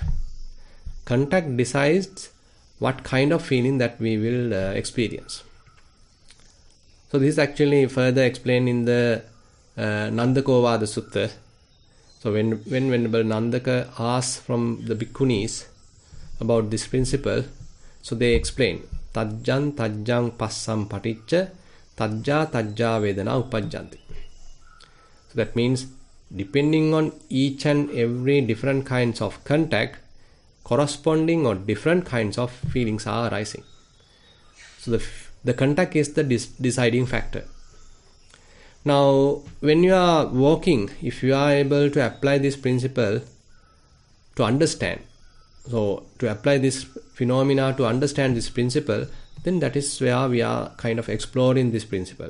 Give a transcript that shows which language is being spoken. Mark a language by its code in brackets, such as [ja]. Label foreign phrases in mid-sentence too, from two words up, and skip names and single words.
[en] Contact decides what kind of feeling that we will experience. So this is actually further explained in the Nandakovada Sutta. So when Venerable Nandaka asks from the bhikkhunis about this principle, so they explain [pi] tajjang passam paticca tajja vedana uppajjanti. [en] So that means depending on each and every different kinds of contact, corresponding or different kinds of feelings are arising. So the contact is the deciding factor. Now when you are walking, if you are able to apply this principle to understand, so to apply this phenomena to understand this principle, then that is where we are kind of exploring this principle.